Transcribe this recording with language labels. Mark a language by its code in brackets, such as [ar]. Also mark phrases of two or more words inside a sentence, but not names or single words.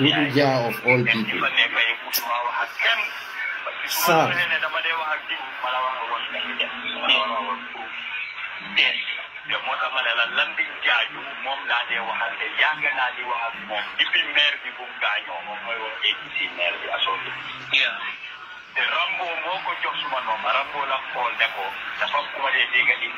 [en] Dudu Ja of all people. [wo] fa nekk yi musuma wax ak kenn [fr] parce que [wo] su ma ne dama dee wax ak diw ma la wax woon nekk dem ma la wax woon proof te moo tax ma ne la Landing Jaaju moom laa dee waxal te yàgg naa di wax ak moom depuis maire bi bu mu gaañoo moom mooy wax APC maire bi asoobi te Rambo moo ko jox suma noom Rambo la xool ne ko dafa ku ma dee dégg